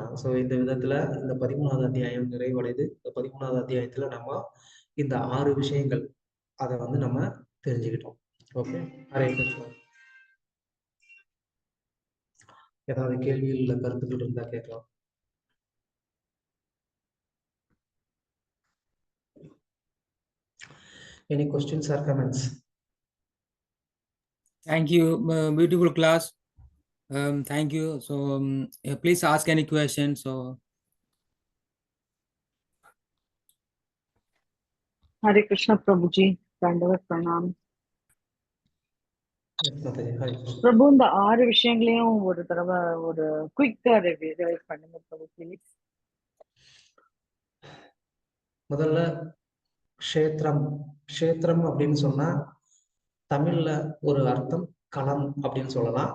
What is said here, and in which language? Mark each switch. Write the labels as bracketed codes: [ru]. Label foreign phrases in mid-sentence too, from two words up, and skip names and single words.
[ta] ஸோ இந்த விதத்துல இந்த 13வது அத்தியாயம் நிறைவடைது. இந்த 13வது அத்தியாயத்துல நம்ம இந்த 6 விஷயங்கள் அதை வந்து நம்ம தெரிஞ்சுக்கிட்டோம். ஓகே, ஹரே கிருஷ்ணா. ஏதாவது கேள்விகள் இல்லை கருத்துக்கள் இருந்தா கேட்கலாம். [en] Any questions or comments? Thank you. Beautiful class. Thank you. So please ask any questions. So [sa] हरे कृष्ण प्रभुजी, दण्डवत् प्रणाम. [en] Yes, Mataji. Hare Krishna. [ta] பிரபு இந்த 6 விஷயங்களையும் ஒரு தடவை ஒரு குயிக்கா ரிவைஸ் பண்ணுங்க பிரபு ப்ளீஸ். முதல்ல க்ஷேத்திரம். க்ஷேத்திரம் அப்படின்னு சொன்னா தமிழ்ல ஒரு அர்த்தம் களம் அப்படின்னு சொல்லலாம்.